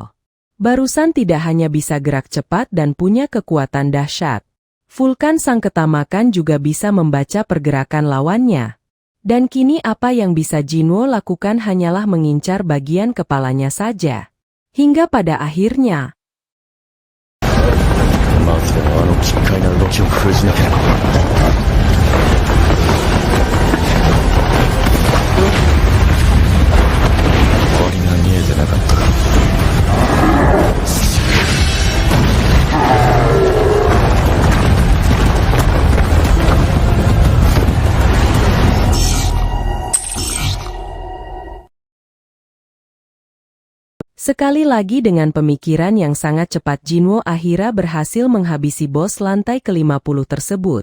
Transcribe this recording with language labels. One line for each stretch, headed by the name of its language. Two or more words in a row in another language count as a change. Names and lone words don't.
Indonesian: Barusan tidak hanya bisa gerak cepat dan punya kekuatan dahsyat, Vulkan sang ketamakan juga bisa membaca pergerakan lawannya. Dan kini apa yang bisa Jinwo lakukan hanyalah mengincar bagian kepalanya saja. Hingga pada akhirnya,
Japanese: まずはあの奇怪な動きを封じなければ。終わりが見えてなかったか。
Indonesian: sekali lagi dengan pemikiran yang sangat cepat Jinwo akhirnya berhasil menghabisi bos lantai ke-50 tersebut.